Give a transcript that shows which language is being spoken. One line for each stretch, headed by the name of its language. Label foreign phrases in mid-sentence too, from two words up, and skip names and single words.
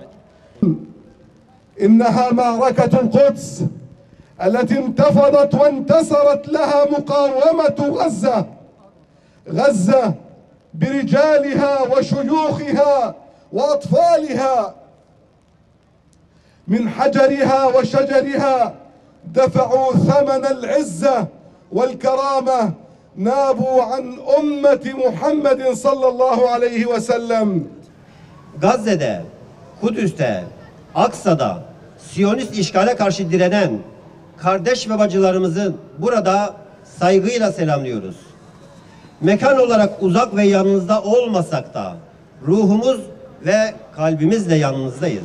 Arabic: إنها معركة القدس التي انتفضت وانتصرت لها مقاومة غزة برجالها وشيوخها وأطفالها من حجرها وشجرها دفعوا ثمن العزة والكرامة نابوا عن أمة محمد صلى الله عليه وسلم.
Turkish: Gazze'de, Kudüs'te, Aksa'da Siyonist işgale karşı direnen kardeş ve bacılarımızı burada saygıyla selamlıyoruz. Mekan olarak uzak ve yanınızda olmasak da ruhumuz ve kalbimizle yanınızdayız.